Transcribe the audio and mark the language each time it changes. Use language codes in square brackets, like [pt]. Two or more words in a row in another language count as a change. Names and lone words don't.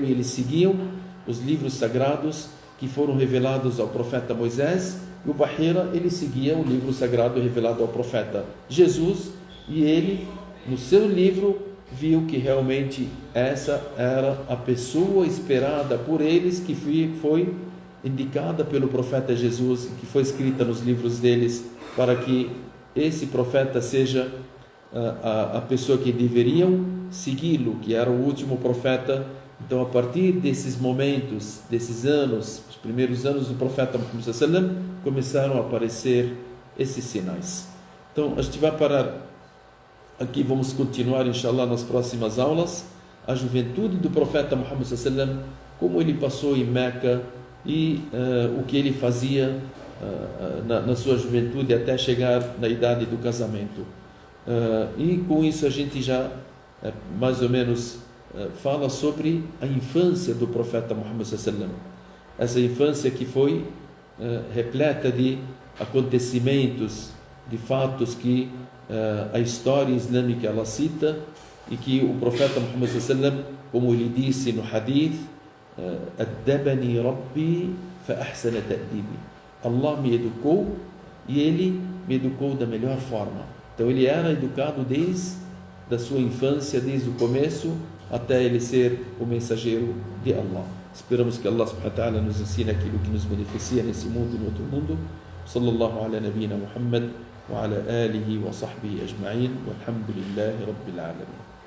[pt] e eles seguiam os livros sagrados que foram revelados ao profeta Moisés, e o Bahira ele seguia o livro sagrado revelado ao profeta Jesus, e ele no seu livro viu que realmente essa era a pessoa esperada por eles, que foi indicada pelo profeta Jesus, que foi escrita nos livros deles, para que esse profeta seja a pessoa que deveriam segui-lo, que era o último profeta. Então, a partir desses momentos, desses anos, os primeiros anos do profeta Muhammad [ar] صلى الله عليه وسلم, [pt] começaram a aparecer esses sinais. Então, a gente vai parar aqui, vamos continuar, inshallah, nas próximas aulas, a juventude do profeta Muhammad [ar] صلى الله عليه وسلم, [pt] como ele passou em Meca e o que ele fazia na sua juventude até chegar na idade do casamento. E com isso a gente já mais ou menos fala sobre a infância do profeta Muhammad [ar] صلى الله عليه وسلم. [pt] Essa infância que foi repleta de acontecimentos, de fatos que a história islâmica ela cita, e que o profeta Muhammad [ar] صلى الله عليه وسلم, [pt] como ele disse no hadith, [ar] "أدبني ربي فأحسن تأديبي", [pt] Allah me educou e ele me educou da melhor forma. Então ele era educado desde a sua infância, desde o começo até ele ser o mensageiro de Allah. Esperamos que [ar] الله سبحانه وتعالى [pt] nos ensine aquilo que nos beneficia nesse mundo e no outro mundo. [ar] صلى الله على نبينا محمد وعلى آله وصحبه أجمعين، والحمد لله رب العالمين.